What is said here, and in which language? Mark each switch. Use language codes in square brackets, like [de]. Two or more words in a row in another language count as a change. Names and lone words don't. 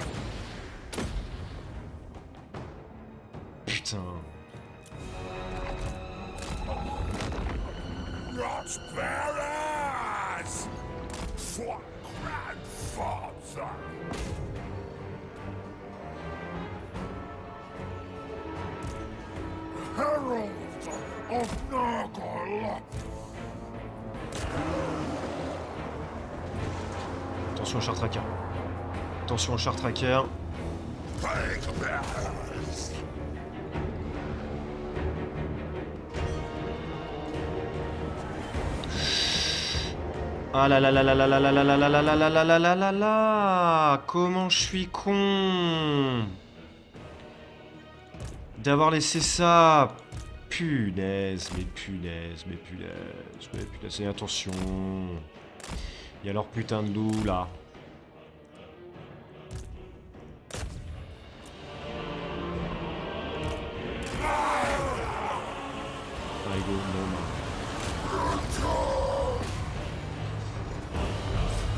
[fr] Putain. [en] Torchbearers! For grandfather! Herald of Nurgle! [fr] Attention au char tracker. Attention au char tracker. [en] Plague bearers! Ah là là là là là là là là là là là là là là là là là là. [fr] Comment je suis con d'avoir laissé ça. Punaise, mais punaise, mais punaise, mais punaise. Et attention. Il y a leur putain de loup là. Allez go, non.